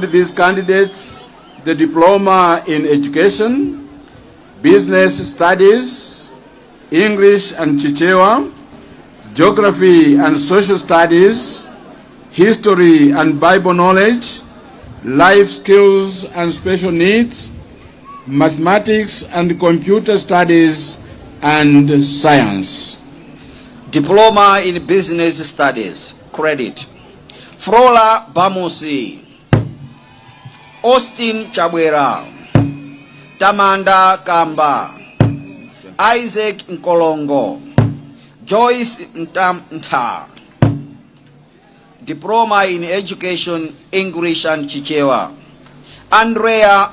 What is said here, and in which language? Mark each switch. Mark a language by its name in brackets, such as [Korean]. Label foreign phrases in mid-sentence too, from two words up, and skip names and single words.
[English] these candidates the Diploma in Education, Business Studies, English and Chichewa, Geography and Social Studies, History and Bible Knowledge, Life Skills and Special Needs, Mathematics and Computer Studies and Science. Diploma in Business Studies. Credit: Frola Bamusi, Austin Chabwera, Tamanda Kamba, Isaac Nkolongo, Joyce Ntamta. Diploma in Education, English and Chichewa: Andrea